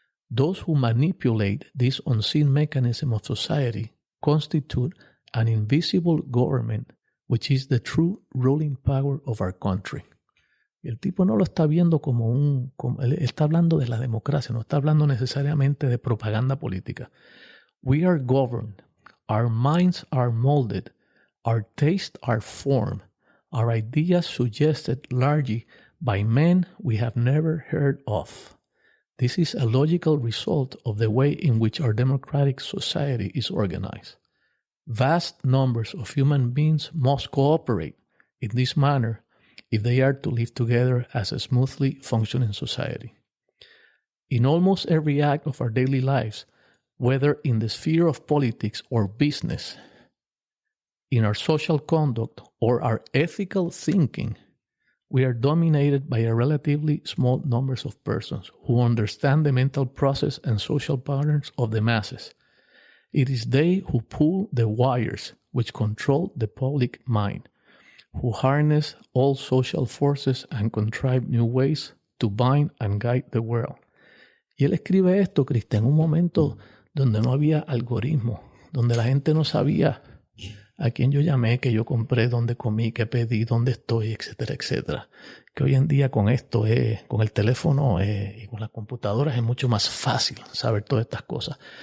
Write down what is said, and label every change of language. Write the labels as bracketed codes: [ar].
[en] Those who manipulate this unseen mechanism of society constitute an invisible government, which is the true ruling power of our country. [es] Y el tipo no lo está viendo él está hablando de la democracia, no está hablando necesariamente de propaganda política. [en] We are governed, our minds are molded, our tastes are formed, our ideas suggested largely by men we have never heard of. This is a logical result of the way in which our democratic society is organized. Vast numbers of human beings must cooperate in this manner if they are to live together as a smoothly functioning society. In almost every act of our daily lives, whether in the sphere of politics or business, in our social conduct or our ethical thinking, we are dominated by a relatively small number of persons who understand the mental process and social patterns of the masses. It is they who pull the wires which control the public mind, who harness all social forces and contrive new ways to bind and guide the world. [es] Y él escribe esto, Cristian, en un momento donde no había algoritmo, donde la gente no sabía a quién yo llamé, que yo compré, dónde comí, qué pedí, dónde estoy, etcétera, etcétera. Que hoy en día con esto, con el teléfono y con las computadoras es mucho más fácil saber todas estas cosas.